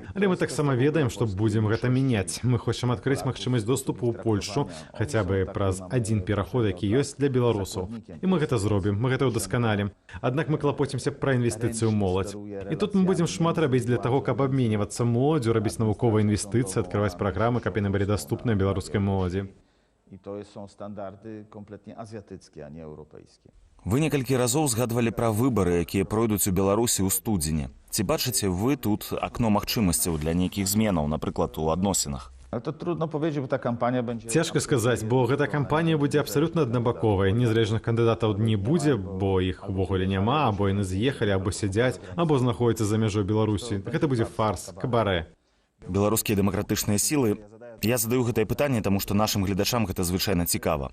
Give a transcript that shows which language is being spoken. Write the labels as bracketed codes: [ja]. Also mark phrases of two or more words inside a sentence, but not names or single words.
[be] Але мы таксама ведаем, што будзем гэта мяняць. Мы хочам адкрыць магчымасць доступу ў Польшу хаця бы праз адзін пераход, які ёсць для беларусаў. І мы гэта зробім, мы гэта ўдасканалім. Аднак мы клапоцімся пра інвестыцыю ў моладзь. І тут мы будзем шмат рабіць для таго, каб абменьвацца моладзю, рабіць навуковыя інвестыцыі, адкрываць праграмы, каб яны былі даступныя беларускай моладзі. [pl] I to są standardy kompletnie azjatyckie, a nie europejskie. [be] Вы некалькі разоў згадвалі пра выбары, якія пройдуць у Беларусі ў студзені. Ці бачыце вы тут акно магчымасцяў для нейкіх зменаў, напрыклад, у адносінах? [pl] To trudno powiedzieć, bo ta kampania będzie... [be] Цяжка сказаць, бо гэта кампанія будзе абсалютна аднабаковай. Незалежных кандыдатаў не будзе, бо іх увогуле няма, або яны з'ехалі, або сядзяць, або знаходзяцца за мяжой Беларусі. Гэта будзе фарс, кабарэ. Беларускія дэмакратычныя сілы. Я задаю гэтае пытанне, таму што нашым гледачам гэта звычайна цікава.